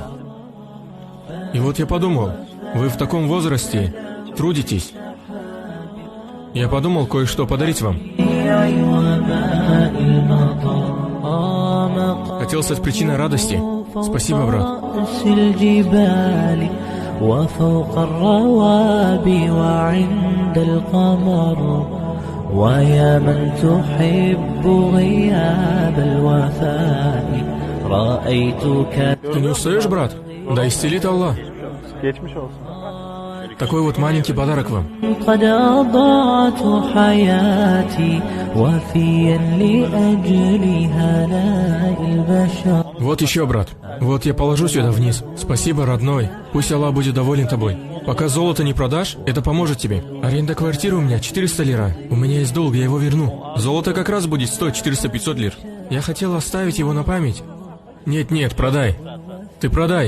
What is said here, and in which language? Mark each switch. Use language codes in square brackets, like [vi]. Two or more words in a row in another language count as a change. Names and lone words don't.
[ru] И вот я подумал, вы в таком возрасте трудитесь. Я подумал кое-что подарить вам. Хотел стать причиной радости. Спасибо, брат. [ar] وفوق الروابي وعند القمر. ويا من تحب غياب الوفاء رأيتك. [ru] Ты не устаешь, брат? Да исцелит Аллах. [tr] Geçmiş olsun. [ru] Такой вот маленький подарок вам. [ar] قد أضاعت حياتي وفيا لأجل هناء البشر. [ru] Вот еще, брат. Вот я положу сюда вниз. Спасибо, родной. Пусть Аллах будет доволен тобой. Пока золото не продашь, это поможет тебе. Аренда квартиры у меня 400 лира. У меня есть долг, я его верну. Золото как раз будет стоить 400-500 лир. Я хотел оставить его на память. Нет, продай. Ты продай.